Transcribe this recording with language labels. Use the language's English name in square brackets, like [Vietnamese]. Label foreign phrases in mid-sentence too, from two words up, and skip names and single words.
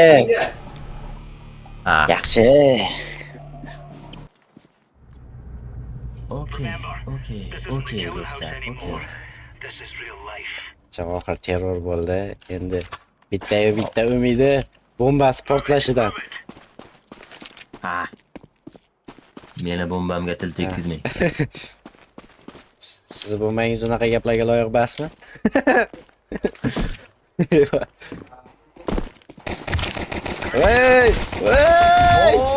[Uzbek] Ha. Yaxshi. Okey, okey, [English] This isn't the [Uzbek] okey [English] killing house [Uzbek] do'stlar, okey. [English] anymore. This is real life. [Uzbek] Javohir terror bo'ldi. Endi bitta umidi bombasi portlashidan. [English] Move it. [Uzbek] Ha. Meni bombamga til tekkizmang. Siz bombangiz unaqa gaplarga loyiq emasmi? Voy! Voy!